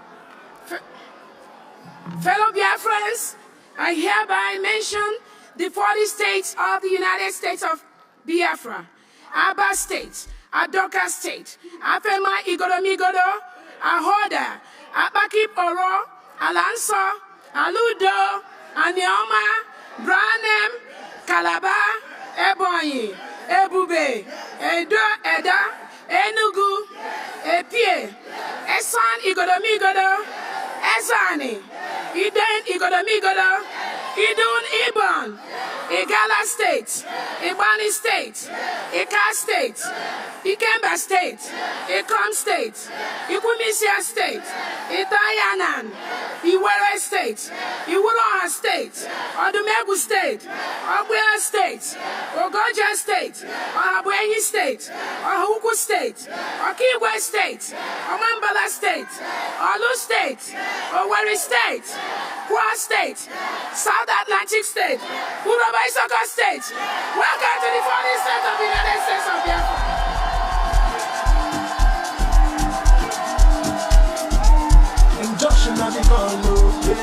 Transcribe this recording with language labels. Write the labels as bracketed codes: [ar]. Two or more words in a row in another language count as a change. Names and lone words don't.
[en] Fellow Biafrans, I hereby mention the 40 states of the United States of Biafra: Aba State, Adoka State, Afema Igoromigodo, Ahoda, Abakip Oro, Alanso, Aludo, Anioma, Branem, Calabar, Ebonyi, Ebube, Edo, Eda, Enugu, Epie, Esan Igoromigodo, Ezani, Iden Igoromigodo, Idun Ibon, Igala State, Ibani State, Ika State, Ikemba State, Ikom State, Ikumisia State, Itayanan, Iwere State, Iwuroha State, Odumegu State, Obuya State, Ogoja State, Ohabuenyi State, Ohuku State, Okigwe State, Omambala State, Olu State, Owerri State, Kwa State, South Atlantic State, Uroba Isoko State. Welcome to the 40th state of the United States of Biafra. Injunction of the Kalu.